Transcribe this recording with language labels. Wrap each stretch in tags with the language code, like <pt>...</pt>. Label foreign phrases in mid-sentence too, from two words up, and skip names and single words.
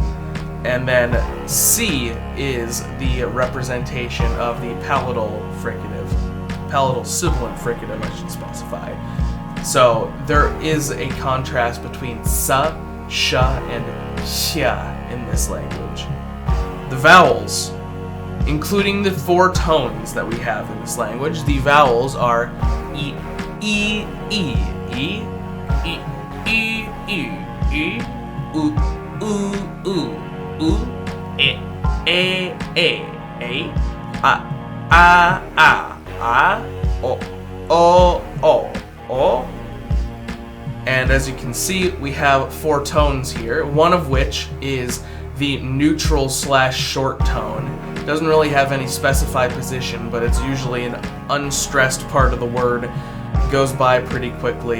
<en>And then C is the representation of the palatal sibilant fricative, I should specify. So there is a contrast between sa, sha, and hya in this language. The vowels, including the 4 tones that we have in this language, the vowels are e, e, e, e, e, e, e, e, u, u, u, e, a, o. And as you can see, we have 4 tones here, one of which is the neutral / short tone. Doesn't really have any specified position, but it's usually an unstressed part of the word. Goes by pretty quickly.</en>